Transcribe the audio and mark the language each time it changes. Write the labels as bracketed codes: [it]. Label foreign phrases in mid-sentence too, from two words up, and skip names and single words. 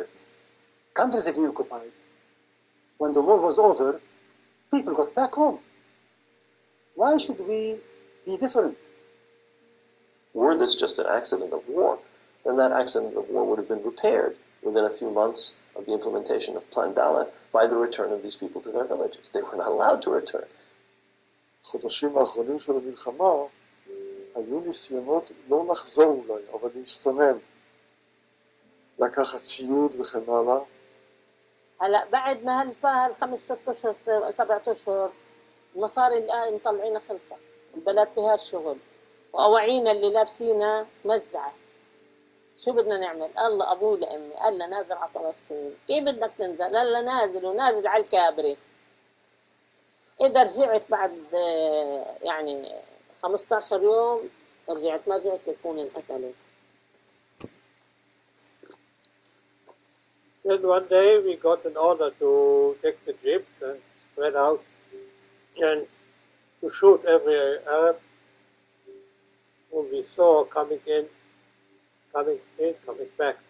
[en] Countries have been occupied. When the war was over, people got back home. Why should we be different? Were this just an accident of war, then that accident of war would have been repaired within a few months of the implementation of Plan Dalet by the return of these people to their villages. They were not allowed to return. [he] בחודשים האחרונים של המלחמה היו ניסיונות לא לחזור אולי, אבל להסתנן, לקחת ציוד וכן הלאה. [ar] هلا بعد ما هالفار 5 اشهر 7 اشهر المصاري الان مطلعينا خلصه، البلد فيها الشغل واواعينا اللي لابسينها مزعه. شو بدنا نعمل؟ الله ابوي لامي قال لنا نازل على فلسطين، كيف بدك تنزل؟ قال لنا نازل ونازل على الكابري. إذا رجعت بعد يعني 15 يوم رجعت، ما رجعت بكون انقتلت. [en] Then one day we got an order to take the jeeps and spread out and to shoot every Arab whom we saw coming in, coming back.